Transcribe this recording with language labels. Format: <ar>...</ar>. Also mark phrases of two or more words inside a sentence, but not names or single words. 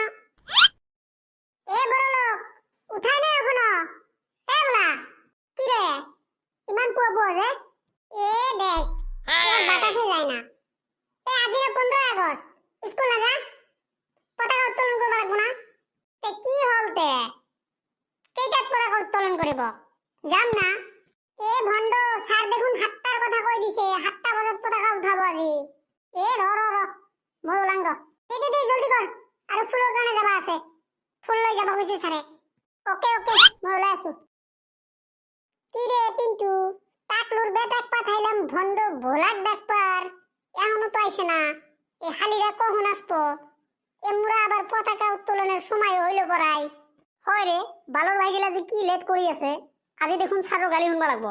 <rkt>এ বড় লোক উঠাই নাই এখনো। এ ভোলা কি রে ইমান পুয়া যে এ দেখ বাতাসে যায় না। এ আজি 15 আগস্ট স্কুল না যা পতাকা উত্তোলন করব লাগবো না। তে কি হলতে কেইটাত পতাকা উত্তোলন করিব যাম না। এ ভন্ড স্যার দেখুন 7টার কথা কই দিছে 7টা বাজে পতাকা উঠাবো আজি। এ র মই ওলাং র দে জলদি কর আর ফুলের দোকানে যাবা আছে ফুল লই যাবা কইছে স্যারে। ওকে মই ওলাই আছো। কি রে পিন্টু টাকলুর বেটাক পাঠাইলাম ভন্ড ভোলাক ডাকপার এখনো তো আইছে না। এই হালিরা কখন আসবো এমরা আবার পতাকা উত্তোলনের সময় হইল পড়াই হয় রে বালর ভাইগিলা যে কি লেট করি আছে আজি দেখুন স্যারও গালি শুনবা লাগবো।</rkt>